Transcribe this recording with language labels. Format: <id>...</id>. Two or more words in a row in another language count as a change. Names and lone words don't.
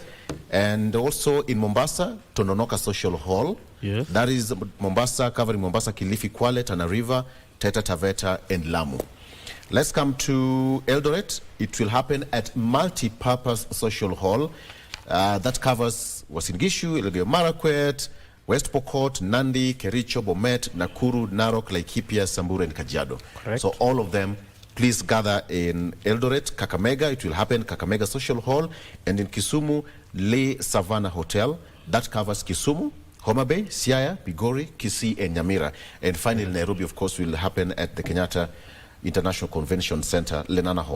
<en>And also in Mombasa, Tononoka Social Hall. Yes. That is Mombasa, covering Mombasa, Kilifi, Kwale, Tana River, Taita Taveta, and Lamu. Let's come to Eldoret. It will happen at Multi-Purpose Social Hall. That covers Uasin Gishu, Elgeyo Marakwet, West Pokot, Nandi, Kericho, Bomet, Nakuru, Narok, Laikipia, Samburu, and Kajiado. Correct. So all of them, please gather in Eldoret, Kakamega. It will happen Kakamega Social Hall, and in Kisumu, Le Savannah Hotel. That covers Kisumu, Homa Bay, Siaya, Bigori, Kisii, and Nyamira. And finally, Nairobi, of course, will happen at the Kenyatta International Convention Center, Lenana Hall.</en>